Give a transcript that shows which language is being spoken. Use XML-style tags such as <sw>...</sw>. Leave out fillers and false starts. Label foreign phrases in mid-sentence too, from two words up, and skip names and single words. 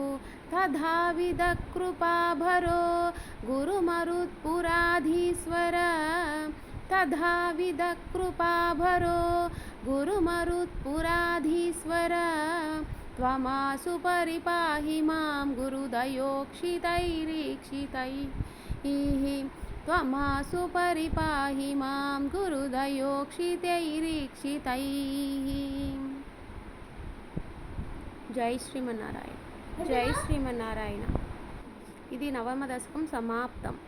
<sa>तथाविधकृपाभरो गुरुमरुत्पुराधीश्वर तथाविधकृपाभरो गुरुमरुत्पुराधीश्वर त्वमासु परिपाहि मां गुरुदयोक्षितैरीक्षितैः त्वमासु परिपाहि मां गुरुदयोक्षितैरीक्षितैः।</sa> <te>జై శ్రీమన్నారాయణ జై శ్రీమన్నారాయణ. ఇది నవమ దశకం సమాప్తం.</te>